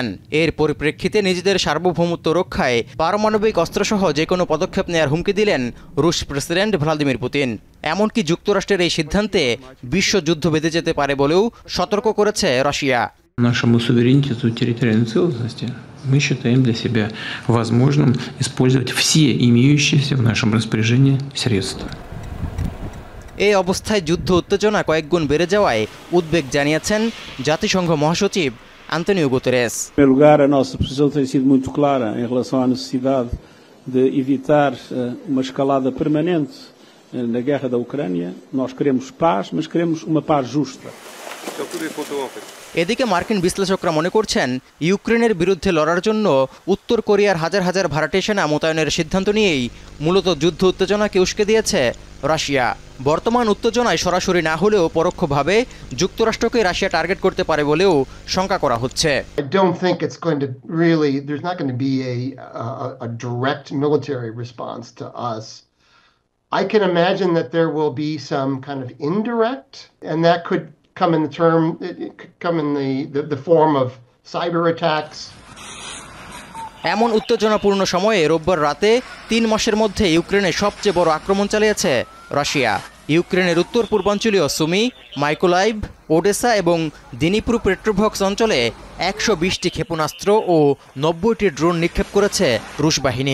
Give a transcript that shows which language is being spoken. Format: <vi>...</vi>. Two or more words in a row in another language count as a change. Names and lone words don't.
<bn>এর পরিপ্রেক্ষিতে নিজেদের সার্বভৌমত্ব রক্ষায় পারমাণবিক অস্ত্রসহ যে কোনো পদক্ষেপ নেয়ার হুমকি দিলেন রুশ প্রেসিডেন্ট ভ্লাদিমির পুতিন। এমনকি যুক্তরাষ্ট্রের এই সিদ্ধান্তে বিশ্বযুদ্ধ বেঁধে যেতে পারে বলেও সতর্ক করেছে রাশিয়া।</bn> <ru>Нашему суверенитету и территориальной целостности мы считаем для себя возможным использовать все имеющиеся в нашем распоряжении средства.</ru> <bn>এই অবস্থায় যুদ্ধ উত্তেজনা কয়েকগুণ বেড়ে যাওয়ায় উদ্বেগ জানিয়েছেন জাতিসংঘ মহাসচিব আন্তোনিও গুতেরেস।</bn> <pt>Em primeiro lugar, a nossa posição tem sido muito clara em relação à necessidade de evitar uma escalada permanente na guerra da Ucrânia. Nós queremos paz, mas queremos uma paz justa.</pt> <bn>এদিকে মার্কিন বিশ্লেষকরা মনে করছেন ইউক্রেনের বিরুদ্ধে লড়ার জন্য উত্তর কোরিয়ার হাজার হাজার ভাড়াটে সেনা মোতায়েনের সিদ্ধান্ত নিয়েই মূলত যুদ্ধ উত্তেজনাকে উস্কে দিয়েছে রাশিয়া। বর্তমান উত্তেজনায় সরাসরি না হলেও পরোক্ষভাবে যুক্তরাষ্ট্রকে রাশিয়া টার্গেট করতে পারে বলেও শঙ্কা করা হচ্ছে।</bn> <en>I don't think it's going to really, there's not going to be a direct military response to us. I can imagine that there will be some kind of indirect, and that could come in the form of cyber attacks.</en> <bn>এমন উত্তেজনাপূর্ণ সময়ে রোববার রাতে ৩ মাসের মধ্যে ইউক্রেনে সবচেয়ে বড় আক্রমণ চালিয়েছে রাশিয়া। ইউক্রেনের উত্তর পূর্বাঞ্চলীয় সুমি, মাইকোলাইভ, ওডেসা এবং দিনিপ্রু পেট্রোভক্স অঞ্চলে ১২০টি ক্ষেপণাস্ত্র ও ৯০টি ড্রোন নিক্ষেপ করেছে রুশ বাহিনী।</bn>